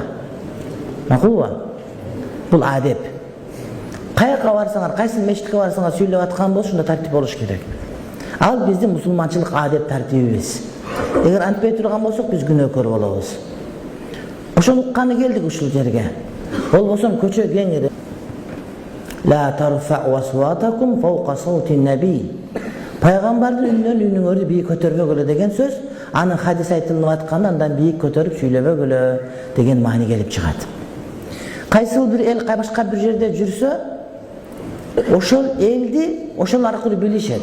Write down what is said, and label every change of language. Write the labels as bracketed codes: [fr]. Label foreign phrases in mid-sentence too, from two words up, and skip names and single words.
[ky] Макулбу? Бул адеп. Каяка барсаңар, кайсы мечитке барсаңар сүйлөп аткан болсо, ошондо тартип болуш керек. Ал биздин мусулманчылык адеп тартибибиз. Эгер антпай турган болсок, биз күнөөкөр болобуз. Ошону укканы келдик ушул жерге. Болбосо көчө кеңири. [ar] لا ترفعوا أصواتكم فوق صوت النبي. [ky] Пайгамбардын үнүнөн үнүңөрдү бийик көтөрбөгүлө деген сөз, анын хадис айтылып атканда андан бийик көтөрүп сүйлөбөгүлө деген маани келип чыгат. Кайсыл бир эл башка бир жерде жүрсө, ошол элди ошол аркылуу билишет.